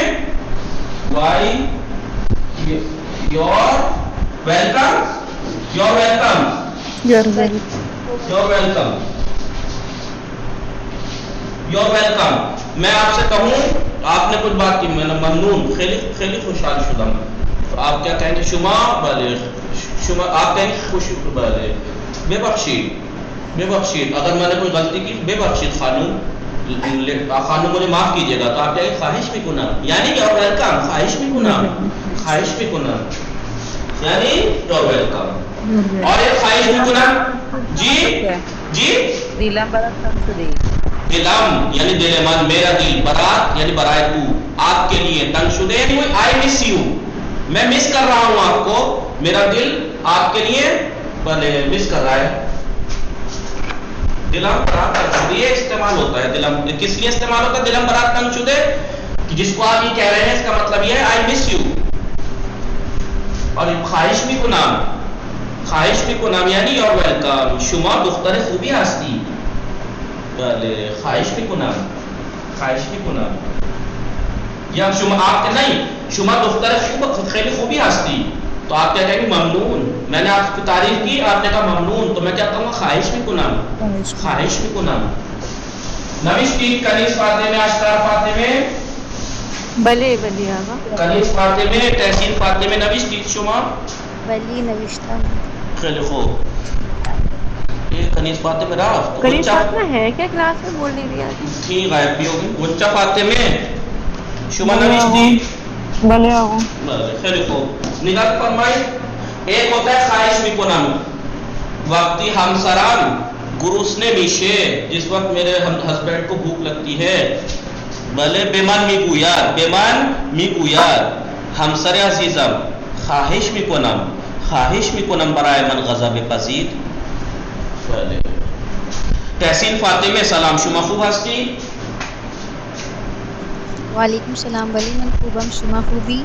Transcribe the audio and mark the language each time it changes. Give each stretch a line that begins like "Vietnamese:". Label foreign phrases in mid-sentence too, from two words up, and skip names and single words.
Urdu: وائی
English: you're welcome,
Urdu: میں آپ سے کہوں، آپ نے کچھ بات کی، میں نے ممنون،
Persian: خیلی خوشحال شدم،
Urdu: تو آپ کیا کہیں گے؟ شما آپ کہیں گے خوشی، بے بخشید، اگر میں نے کوئی غلطی کی
Persian: بے بخشید خانم
Urdu: مجھے معاف کیجیے گا، تو آپ کہیں گے
Persian: خواہش میکنم،
Urdu: یعنی
English: you're welcome,
Persian: خواہش میکنم
Urdu: یعنی
English: you're welcome,
Urdu: اور ایک
Persian: خواہش میکنم
Urdu: جی
Persian: دلم یعنی دلمان،
Urdu: میرا دل، برات یعنی برائے تو، آپ کے لیے،
Persian: تنگ شدہ
Urdu: یعنی
English: I miss you,
Urdu: میں مس کر رہا ہوں آپ کو، میرا دل آپ کے لیے مس کر رہا ہے،
Persian: دلم برات تنگ شدہ،
Urdu: یہ استعمال ہوتا ہے، دلم کس لیے استعمال ہوتا ہے
Persian: دلم برات تنگ شدہ؟
Urdu: جس کو آپ یہ کہہ رہے ہیں اس کا مطلب یہ ہے
English: I miss you,
Urdu: اور
Persian: خواہش میکنم
Urdu: یعنی
English: you're welcome,
Persian: شما دختر خوبی هستی، بله خواهش میکنم، یا شما
Urdu: آپ کے نہیں،
Persian: شما دختر خیلی خوبی هستی،
Urdu: تو آپ کیا کہیں گے؟ ممنون، میں نے آپ کی تعریف کی، آپ نے کہا ممنون، تو میں کیا کہوں گا؟
Persian: خواہش میکنم، نوشتی کنیز فاطمه اشتر فاطمه، بله آقا، کنیز فاطمه تحسین فاطمه نوشتی شما؟ بله نوشتم. خیلی خوب، یہ کنیز فاطمه رفت،
Urdu: کنیز فاطمه ہے کیا کلاس میں؟ بول نہیں دیا تھی، غائب بھی ہوگی، غنچہ فاطمه
Persian: شما نوشتی؟ بله آقا، خیلی خوب، نگاه فرمایید،
Urdu: ایک ہوتا ہے
Persian: خواہش میکنم، وقتی همسرم گرسنه میشه،
Urdu: جس وقت میرے ہسبینڈ کو بھوک لگتی ہے،
Persian: بله بمن میگوید همسر عزیزم خواهش میکنم برای من غذا بپزید، بله تحسین فاطمه سلام، شما خوب هستی؟ وعلیکم السلام، ولی من خوبم، شما خوبی؟